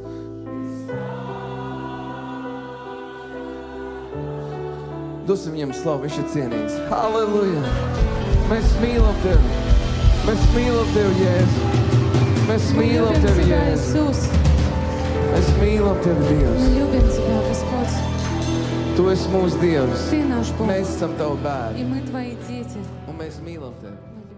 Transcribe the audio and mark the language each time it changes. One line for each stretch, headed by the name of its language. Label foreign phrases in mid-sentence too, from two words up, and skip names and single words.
Latvian: Dosim viņam slavu, viņš ir cienīgs. Halleluja! Mēs mīlam Tevi! Mēs mīlam Tevi, Jēzu! Mēs mīlam
Russian: Любим
Latvian: Tevi,
Russian: Тебя,
Latvian: Jēzu!
Russian: Иисус.
Latvian: Mēs mīlam Tevi, Dievs!
Russian: Мы любим Тебя, Господь.
Latvian: Tu esi mūsu Dievs!
Russian: Ты наш Бог.
Latvian: Mēs esam Tavu bērni!
Russian: И мы Твои дети.
Latvian: Un mēs mīlam Tevi!